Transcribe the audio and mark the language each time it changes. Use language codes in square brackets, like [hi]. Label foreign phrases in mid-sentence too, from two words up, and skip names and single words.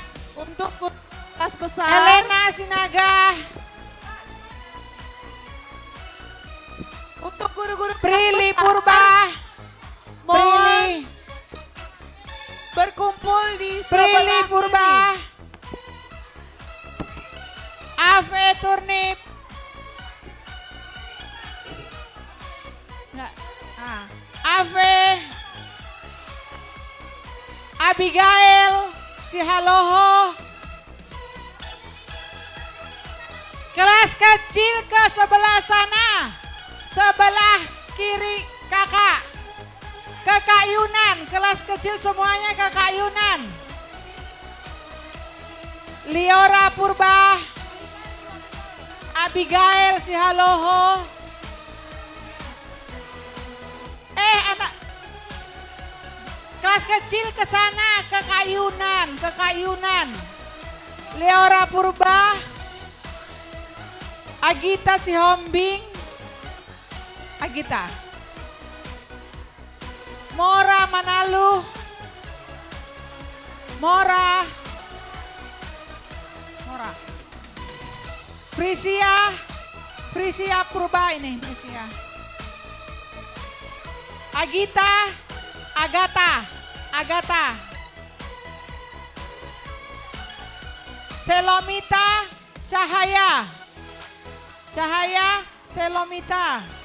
[id] Untuk kelas besar. Elena Sinaga. Untuk guru-guru Prilly Purba. mohon berkumpul di Prilly sebelah Purba. kiri. Ave Turnip. Enggak. Ave. Abigail. Si Haloho. Kelas kecil ke sebelah sana. Sebelah kiri kakak. Kakak Yunan. Kelas kecil semuanya kakak Yunan. Liora Purba. Abigail si Haloho. Anak kelas kecil ke sana ke Kayunan. Leora Purba. Agita si Hombing. Agita. Mora Manalu. Mora. Frisia Purba ini, Frisia. Agata. Selomita Cahaya, Selomita.